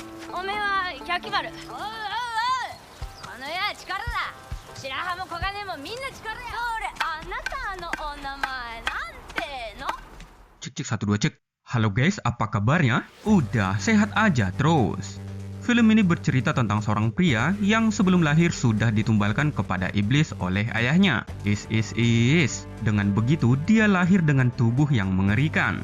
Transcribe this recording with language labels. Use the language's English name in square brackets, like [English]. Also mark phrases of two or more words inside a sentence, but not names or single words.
[Japanese] おめえは百丸。おうおうおう。この世は力だ。白羽も黄金もみんな力や。それあなたのお名前なんての？ [Indonesian] Cek cek 1 2 cek. Halo guys, apa kabarnya? Udah sehat aja terus. Film ini bercerita tentang seorang pria yang sebelum lahir sudah ditumbalkan kepada iblis oleh ayahnya. Dengan begitu, dia lahir dengan tubuh yang mengerikan.